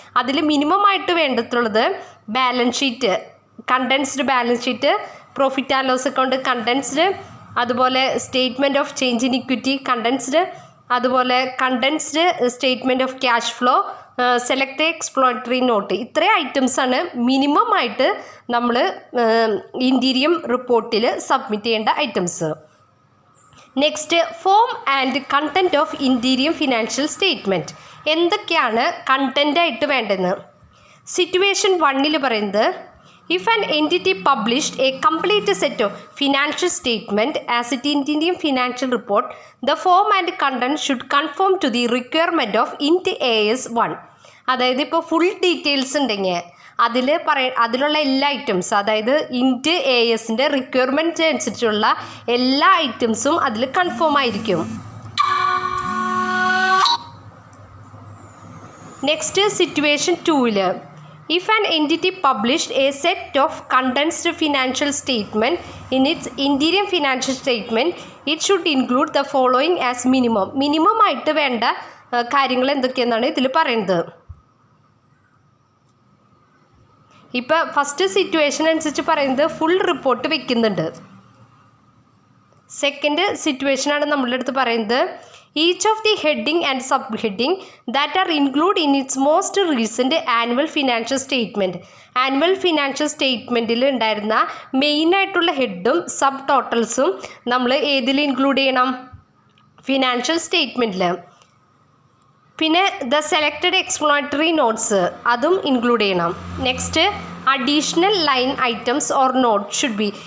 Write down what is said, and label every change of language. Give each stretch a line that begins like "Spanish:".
Malayalam: അതിൽ മിനിമം ആയിട്ട് വേണ്ടതുള്ളത് balance sheet, condensed balance sheet, profit and loss account condensed, അതുപോലെ statement of change in equity condensed, അതുപോലെ condensed statement of cash flow, select എക്സ്പ്ലോണറ്ററി not. ഇത്രയും ഐറ്റംസാണ് minimum ആയിട്ട് നമ്മൾ ഇൻറ്റീരിയം റിപ്പോർട്ടിൽ സബ്മിറ്റ് ചെയ്യേണ്ട items.
English: Next, form and content of interim financial statement.
Malayalam: എന്തൊക്കെയാണ് കണ്ടൻറ്റായിട്ട് വേണ്ടതെന്ന് സിറ്റുവേഷൻ 1 പറയുന്നത്,
English: if an entity published a complete set of financial statement as it Indian financial report, the form and content should conform to the requirement of INT AS 1.
Malayalam: അതായത് ഇപ്പോൾ full details ഉണ്ടെങ്കിൽ അതിലുള്ള എല്ലാ items, അതായത് ഇൻറ്റ് ASൻ്റെ requirement അനുസരിച്ചുള്ള എല്ലാ ഐറ്റംസും അതിൽ കൺഫേം ആയിരിക്കും.
English: Next situation 2, if an entity published a set of condensed financial statement in its interim financial statement, it should include the following as minimum.
Malayalam: Minimum ആയിട്ട് വേണ്ട കാര്യങ്ങൾ എന്തൊക്കെയെന്നാണ് ഇതിൽ പറയുന്നത്. ഇപ്പോൾ ഫസ്റ്റ് സിറ്റുവേഷൻ അനുസരിച്ച് പറയുന്നത് ഫുൾ റിപ്പോർട്ട് വെക്കുന്നുണ്ട്. സെക്കൻഡ് സിറ്റുവേഷനാണ് നമ്മളുടെ അടുത്ത് പറയുന്നത്,
English: each of the heading and subheading that are included in its most recent annual financial statement.
Malayalam: Annual financial സ്റ്റേറ്റ്മെൻറ്റിൽ ഉണ്ടായിരുന്ന മെയിനായിട്ടുള്ള ഹെഡും സബ് ടോട്ടൽസും നമ്മൾ ഏതിൽ ഇൻക്ലൂഡ് ചെയ്യണം? ഫിനാൻഷ്യൽ സ്റ്റേറ്റ്മെൻറ്റിൽ. പിന്നെ ദ സെലക്റ്റഡ് എക്സ്പ്ലോണറ്ററി നോട്ട്സ് അതും ഇൻക്ലൂഡ് ചെയ്യണം.
English: Next, additional line items or note should be.